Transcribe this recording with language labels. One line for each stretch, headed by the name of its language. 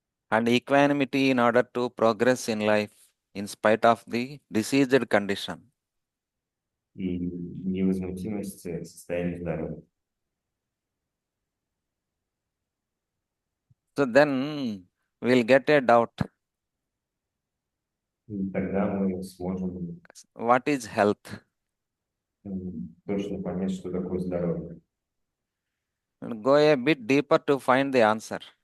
English: And equanimity in order to progress in life in spite of the diseased condition.
Russian: И невозмутимость состояния здоровья.
English: So then we'll get a doubt.
Russian: И тогда мы сможем
English: What is health?
Russian: точно понять, что такое здоровье.
English: And go a bit deeper to find the answer.